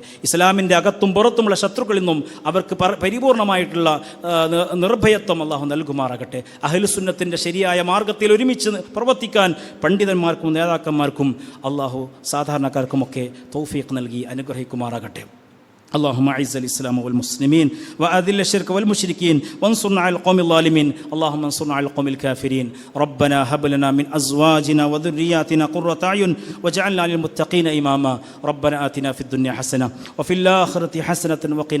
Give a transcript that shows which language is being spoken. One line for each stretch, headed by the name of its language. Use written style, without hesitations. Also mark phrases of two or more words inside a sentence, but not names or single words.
Malayalam: ഇസ്ലാമിൻ്റെ അകത്തും പുറത്തുമുള്ള ശത്രുക്കളിൽ നിന്നും അവർക്ക് പരിപൂർണമായിട്ടുള്ള നിർഭയത്വം അല്ലാഹു നൽകുമാറാകട്ടെ. അഹ്ലു സുന്നത്തിൻ്റെ ശരിയായ മാർഗത്തിൽ ഒരുമിച്ച് പ്രവർത്തിക്കാൻ പണ്ഡിതന്മാർക്കും നേതാക്കന്മാർക്കും അല്ലാഹു സാധാരണക്കാർക്കുമൊക്കെ തൗഫീഖ് നൽകി അനുഗ്രഹിക്കുമാറാകട്ടെ.
Arabic: اللهم اعز الاسلام والمسلمين واذل الشرك والمشركين وانصرنا على القوم الظالمين اللهم انصرنا على القوم الكافرين ربنا هب لنا من ازواجنا وذرياتنا قرة اعين واجعلنا للمتقين اماما ربنا آتنا في الدنيا حسنة وفي الآخرة حسنة وقنا